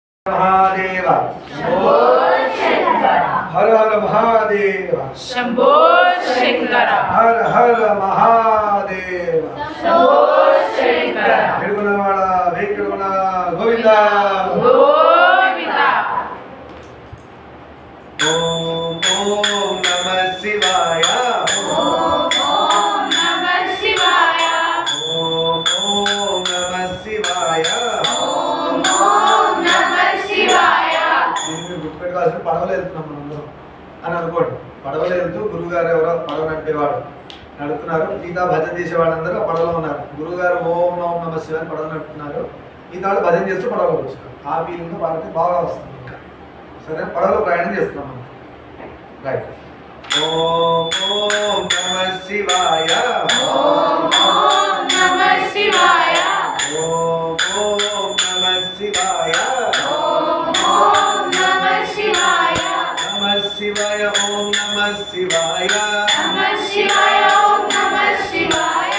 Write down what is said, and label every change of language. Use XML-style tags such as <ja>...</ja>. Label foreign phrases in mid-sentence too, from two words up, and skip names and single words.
<sa>महादेव हर हर महादेव शंभो शंकर हर हर महादेव शंभो शंकर निर्गुणवाण वेंकटरमण गोविंद गोविंद ओम ओम नमः शिवाय ओम नमः शिवाय ओम ओम नमः शिवाय ओम नमः शिवाय</sa> <te>దీన్ని గుర్తుపెట్టుకోవాల్సిన పడవలు వెళ్తున్నాం మనం అని అనుకోండి. పడవలు వెళ్తూ గురువు గారు ఎవరో పడవ నడిపేవాడు నడుపుతున్నారు. మిగతా భజన చేసే వాళ్ళందరూ ఆ పడవలో ఉన్నారు. గురువు గారు</te> <sa>ఓం ఓం నమః శివాయ</sa> <te>అని పడవ నడుపుతున్నారు. మిగతా వాళ్ళు భజన చేస్తూ పడవలో వచ్చారు. ఆ ఫీలింగ్ వాళ్ళకి బాగా వస్తుంది. ఇంకా సరే పడవలో ప్రయాణం చేస్తున్నాం మనం.</te> <sa>రైట్. ఓం ఓం నమః శివాయ ओम नमः शिवाय ఓం ఓం నమః శివాయ ओम नमः शिवाय नमः शिवाय ओम नमः शिवाय नमः शिवाय ओम नमः शिवाय</sa>